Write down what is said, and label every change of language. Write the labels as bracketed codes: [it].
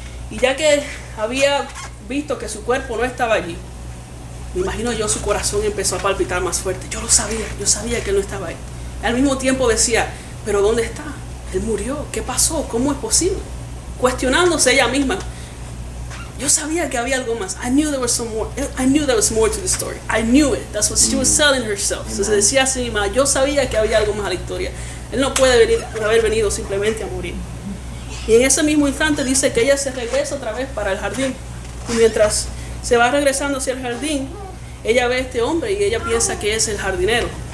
[es] Y ya que había visto que su cuerpo no estaba allí, me imagino yo, su corazón empezó a palpitar más fuerte. Yo sabía que él no estaba ahí. Al mismo tiempo decía, pero ¿dónde está? Él murió, ¿qué pasó? ¿Cómo es posible? Cuestionándose ella misma. Yo sabía que había algo más. [en] I knew there was more to the story. I knew it. That's what she was telling herself. [es] Se decía a sí misma, yo sabía que había algo más a la historia. Él no puede haber venido simplemente a morir. Y en ese mismo instante dice que ella se regresa otra vez para el jardín. Y mientras se va regresando hacia el jardín, ella ve a este hombre y ella piensa que es el jardinero.